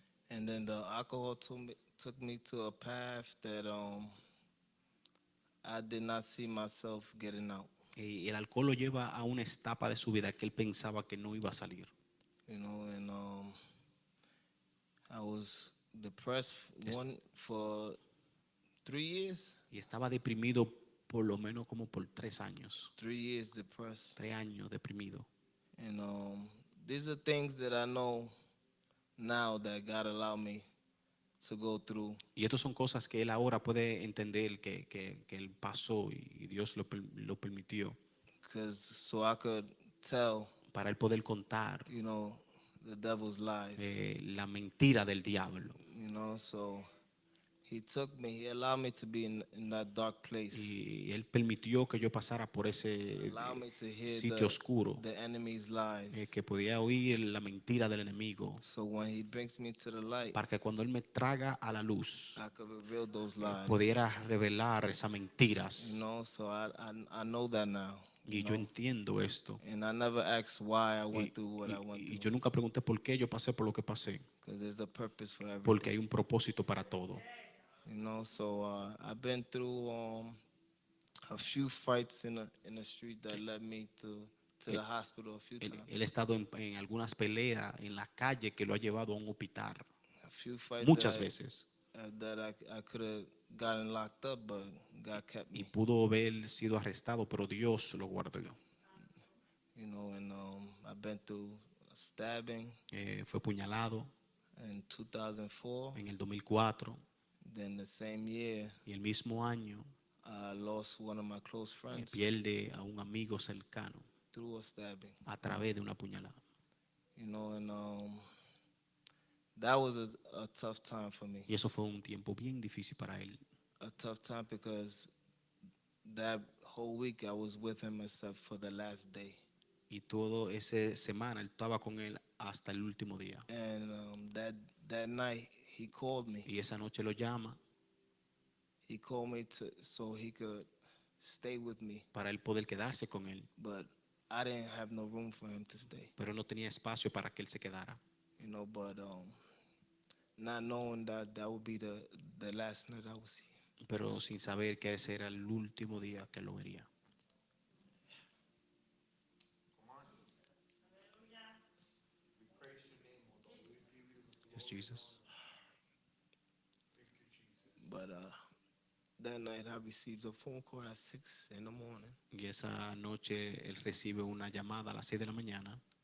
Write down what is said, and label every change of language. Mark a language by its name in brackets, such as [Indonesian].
[English] And then the alcohol took me to a path that I did not see myself getting out. [Spanish] Y el alcohol lo lleva a una etapa de su vida que él pensaba que no iba a salir. [English] And I was depressed for 3 years. [Spanish] Y estaba deprimido por lo menos como por 3 años. [English] 3 years depressed. [Spanish] 3 años deprimido. [English] And these are things that I know now that God allowed me to go through. [Spanish] Y estas son cosas que él ahora puede entender que él pasó y Dios lo permitió. [English] So I could tell, [Spanish] para él poder contar, [English] the devil's lies. [Spanish] La mentira del diablo. [English] So he allowed me to be in that dark place. [Spanish] Y él permitió que yo pasara por ese sitio oscuro, [English] the enemy's lies. [Spanish] Que podía oír la mentira del enemigo. [English] So when he brings me to the light, [Spanish] para que cuando él me traga a la luz, [English] I could reveal those lies. [Spanish] Pudiera revelar esas mentiras. [English] So I know that now. [Spanish] Y yo entiendo esto. [English] And I never asked why I went through what I went through. [Spanish] Y yo nunca pregunté por qué yo pasé por lo que pasé. [English] There's a purpose for everything. [Spanish] Porque hay un propósito para todo. [English] So I've been through a few fights in the street that led me to the hospital a few times. [Spanish] Él ha estado en algunas peleas en la calle que lo ha llevado a un hospital. [English] A few fights [Spanish] muchas veces. [English] That I could have gotten locked up, but God kept me. [Spanish] Y pudo haber sido arrestado, pero Dios lo guardó. [English] And I've been through a stabbing. [Spanish] Fue puñalado. [English] In 2004. [Spanish] En el 2004. [English] Then the same year. [Spanish] Y el mismo año. [English] I lost one of my close friends. [Spanish] Pierde a un amigo cercano. [English] Through a stabbing. [Spanish] A través de una puñalada. [English] And that was a tough time for me. [Spanish] Y eso fue un tiempo bien difícil para él. [English] A tough time because that whole week I was with him except for the last day. [Spanish] Y toda esa semana él estaba con él hasta el último día. [English] And that night he called me. [Spanish] Y esa noche lo llama. [English] He called me so he could stay with me. [Spanish] Para él poder quedarse con él. [English] But I didn't have no room for him to stay. [Spanish] Pero no tenía espacio para que él se quedara. [English] But not knowing that would be the last night I would see him. [Spanish] Pero sin saber que ese era el último día que lo vería. [English] Yes, Jesus. But that night I received a phone call at 6 in the morning, [Spanish] Y esa noche él recibe una llamada a las 6 de la mañana